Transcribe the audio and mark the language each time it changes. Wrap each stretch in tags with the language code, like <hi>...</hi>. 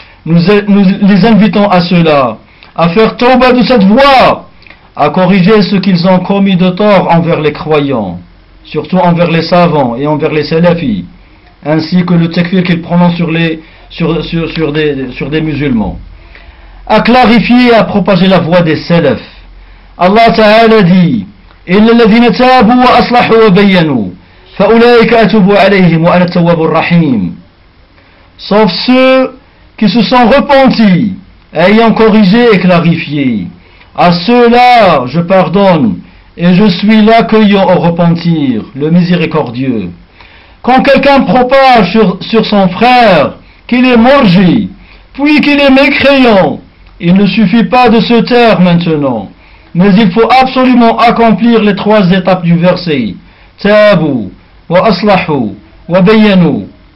<fr>Nous les invitons à cela, à faire tawba de cette voie, à corriger ce qu'ils ont commis de tort envers les croyants, surtout envers les savants et envers les salafis, ainsi que le takfir qu'il prononce sur des musulmans, à clarifier et à propager la voie des salafs. Allah Ta'ala dit:</fr> <ar>إِلَّا الَّذِينَ تَابُوا وَأَصْلَحُوا وَبَيَّنُوا فَأُولَٰئِكَ أَتُوبُ عَلَيْهِمْ وَأَنَا التَّوَّابُ الرَّحِيمُ.</ar> <fr>Sauf ceux qui se sont repentis, ayant corrigé et clarifié. À ceux-là, je pardonne et je suis l'accueillant au repentir, le miséricordieux. Quand quelqu'un propage sur son frère qu'il est morgi, puis qu'il est mécréant, il ne suffit pas de se taire maintenant, mais il faut absolument accomplir les trois étapes du verset:</fr> <ar>Tabu, wa aslahu, wa bayanu.</ar>